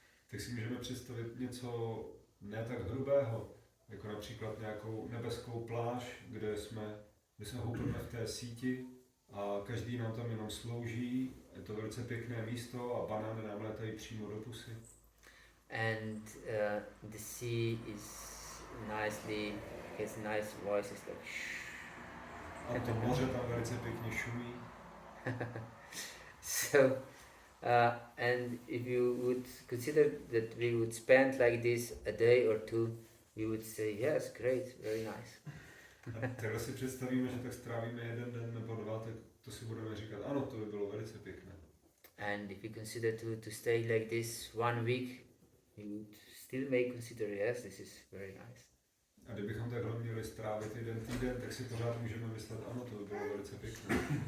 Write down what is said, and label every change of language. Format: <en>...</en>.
<cs>Tak si můžeme představit něco ne tak hrubého, jako například nějakou nebeskou pláž, kde se houpeme v té síti a každý nám tam jenom slouží. Je to velice pěkné místo a banány nám létají přímo do pusy.</cs> <en>And the sea has nice voices like shh.</en> <cs>A to moře tam velice pěkně šumí.</cs> <en>So, and if you would consider that we would spend like this a day or two, we would say, yes, great, very nice.</en> <cs>A takhle si představíme, že tak strávíme jeden den nebo dva, tak to si budeme říkat, ano, to by bylo velice pěkné.</cs> <en>And if you consider to stay like this 1 week, you would still may consider, yes, this is very nice.</en> <cs>A kdybychom takhle měli strávit jeden týden, tak si pořád můžeme myslet, ano, to by bylo velice pěkné.</cs>